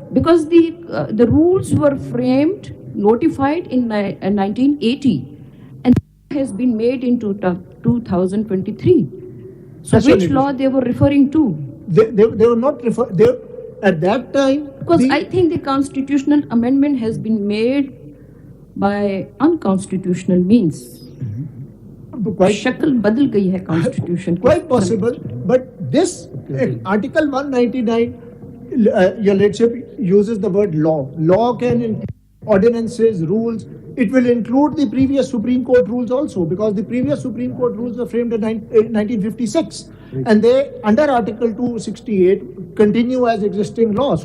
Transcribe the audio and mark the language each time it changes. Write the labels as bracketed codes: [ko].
[en] Because the rules were framed, notified in 1980, and has been made in 2023. So which law they were referring to? They were not referring, at that time. Because I think the constitutional amendment has been made by unconstitutional means. [ur] शक्ल बदल गई है constitution. [en] Quite possible, but this Article 199, your lordship uses the word law. Law can include ordinances, rules. It will include the previous Supreme Court rules also, because the previous Supreme Court rules were framed in 1956, and they, under Article 268, continue as existing law.